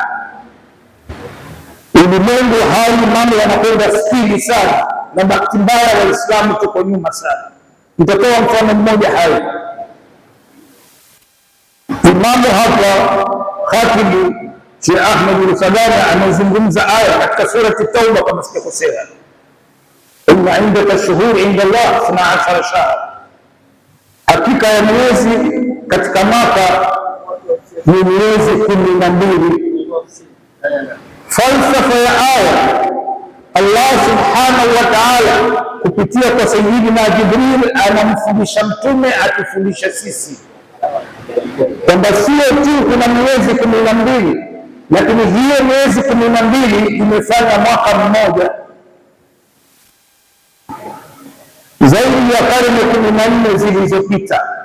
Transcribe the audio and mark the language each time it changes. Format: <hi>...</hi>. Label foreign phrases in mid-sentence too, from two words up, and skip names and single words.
<sw>Ulimwengu mambo yanakwenda spidi sana, na bahati mbaya Waislamu tuko nyuma sana. Nitatoa mfano mmoja hai. Imamu hapa Khatibu Sheikh Ahmed al-Sadani amezungumza aya katika surati Tauba kama sijakosea,</sw> <ar>إن عندك شهور عند الله 12 شهر,</ar> <sw>hakika ya miezi katika mwaka ni miezi 12. Falsafa ya aya, Allah</sw> <ar>سبحانه وتعالى</ar> <sw>kupitia kwa Sayyidina Jibril anamfundisha mtume, atufundisha sisi kwamba sio tu kuna miezi 12, lakini hiyo miezi 12 imefanya mwaka mmoja, zaidi ya karne 14 zilizopita.</sw>